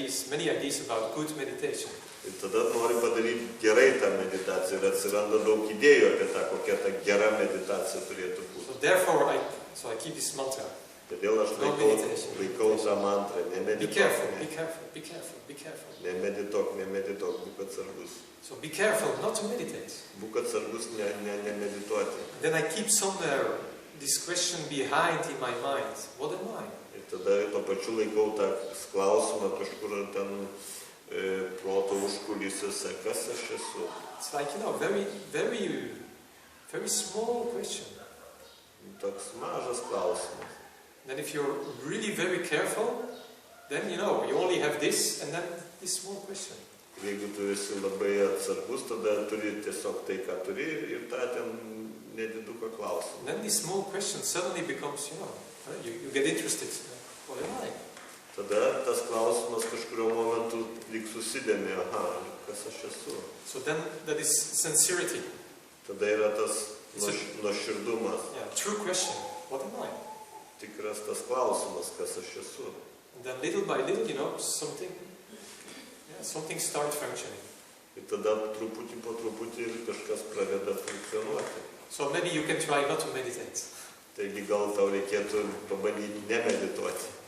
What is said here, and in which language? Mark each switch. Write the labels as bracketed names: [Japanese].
[English] Many ideas about good meditation. [Lithuanian] Ir tada nori padaryti gerai tą meditaciją ir atsiranda daug idėjų apie tą, kokia ta gera meditacija turėtų būti. [English] So therefore, I keep this mantra. [Lithuanian] Todėl aš laikau tą mantrą, [English] Be careful, be careful, be careful, be careful. [Lithuanian] Nemedituok, būk atsargus. [English] So be careful not to meditate. [Lithuanian] Būk atsargus nemedituoti. [English] Then I keep somewhere this question behind in my mind. What am I? [Lithuanian] Ir tada tuo pačiu laikau tą klausimą kažkur ten proto užkulisiuose, kas aš esu. [English] It's like, very, very, very small question. [Lithuanian] Toks mažas klausimas. [English] Then if you're really very careful, then you only have this and then this small question. [Lithuanian] Jeigu tu esi labai atsargus, tada turi tiesiog tai, ką turi ir tą ten nediduką klausimą. [English] Then this small question suddenly becomes, you get interested. What am I? [Lithuanian] Tada tas klausimas kažkurio momentu lyg susidėmė, kas aš esu. [English] So then that is sincerity. [Lithuanian] Tada yra tas nuoširdumas. [English] Yeah, true question. What am I? [Lithuanian] Tikras tas klausimas, kas aš esu. [English] And then little by little, something starts functioning. [Lithuanian] Ir tada truputį po truputį kažkas pradeda funkcionuoti. [English] So maybe you can try not to meditate. [Lithuanian] Taigi gal tau reikėtų pabandyti nemedituoti.